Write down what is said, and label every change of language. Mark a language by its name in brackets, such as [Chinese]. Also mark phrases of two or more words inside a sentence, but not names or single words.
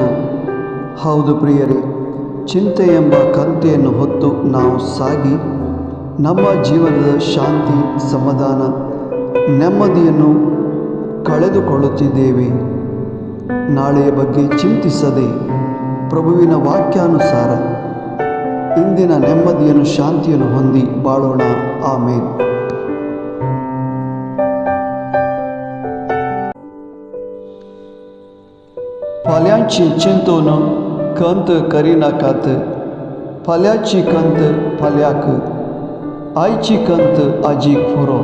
[Kannada] ಹೌದು ಪ್ರಿಯರೇ, ಚಿಂತೆ ಎಂಬ ಕಂತೆಯನ್ನು ಹೊತ್ತು ನಾವು ಸಾಗಿ ನಮ್ಮ ಜೀವನದ ಶಾಂತಿ, ಸಮಾಧಾನ, ನೆಮ್ಮದಿಯನ್ನು ಕಳೆದುಕೊಳ್ಳುತ್ತಿದ್ದೇವೆ. ನಾಳೆಯ ಬಗ್ಗೆ ಚಿಂತಿಸದೆ ಪ್ರಭುವಿನ ವಾಕ್ಯಾನುಸಾರ ಇಂದಿನ ನೆಮ್ಮದಿಯನ್ನು, ಶಾಂತಿಯನ್ನು ಹೊಂದಿ ಬಾಳೋಣ. ಆಮೇನ್. [Konkani] फाल्यांची चिंतून कंत करिनाकात, फाल्यांची कंत फाल्याक, आयची कंत आजीक फुरो.